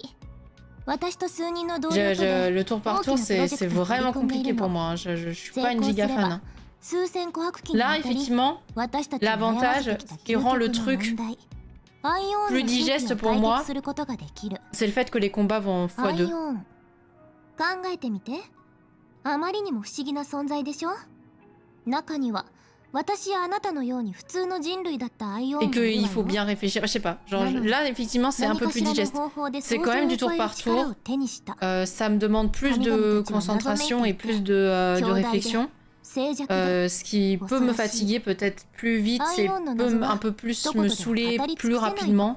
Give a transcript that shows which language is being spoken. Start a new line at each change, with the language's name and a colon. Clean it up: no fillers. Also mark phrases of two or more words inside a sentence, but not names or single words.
French: Le tour par tour, c'est vraiment compliqué pour moi. Hein. Je suis pas une giga fan. Hein. Là, effectivement, l'avantage qui rend le truc plus digeste pour moi, c'est le fait que les combats vont x2.
Japanese: 考えてみて。あまりにも不思議な存在でしょ。中には私やあなたのように普通の人類だったアイオン
French: Et qu'il faut bien réfléchir, je sais pas, genre là effectivement c'est un peu plus digeste. C'est quand même du tour par tour, ça me demande plus de concentration et plus de réflexion. Ce qui peut me fatiguer peut-être plus vite, c'est peut un peu plus me saouler plus rapidement.